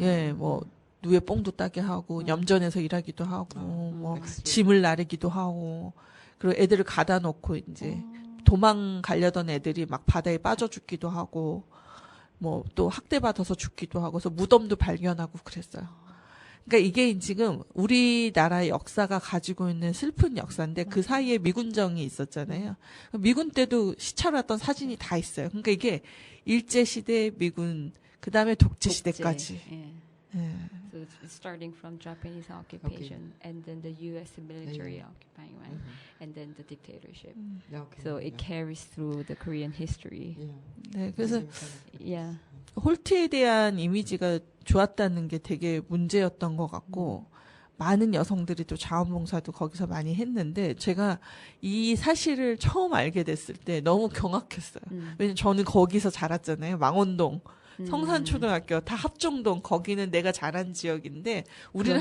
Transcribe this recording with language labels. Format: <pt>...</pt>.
<ko>예, 뭐 누에 뽕도 따게 하고 염전에서 일하기도 하고 뭐 짐을 나르기도 하고 그리고 애들을 가다 놓고 이제 도망가려던 애들이 막 바다에 빠져 죽기도 하고 뭐 또 학대받아서 죽기도 하고 그래서 무덤도 발견하고 그랬어요. 그러니까 이게 지금 우리나라의 역사가 가지고 있는 슬픈 역사인데 그 사이에 미군정이 있었잖아요. 미군 때도 시찰 왔던 사진이 다 있어요. 그러니까 이게 일제시대 미군 그다음에 독재시대까지. 예. 예.</ko> <en>So it's starting from Japanese occupation and then the U.S. military occupying, right? And then the dictatorship. Yeah, okay. So it carries through the Korean history. Yeah.</en> <ko>네, 그래서</ko> <en>Same kind of- Yeah.</en> <ko>홀트에 대한 이미지가 좋았다는 게 되게 문제였던 것 같고 많은 여성들이 또 자원봉사도 거기서 많이 했는데 제가 이 사실을 처음 알게 됐을 때 너무 경악했어요. 왜냐면 저는 거기서 자랐잖아요. 망원동, 성산초등학교, 다 합정동 거기는 내가 자란 지역인데 우리는</ko>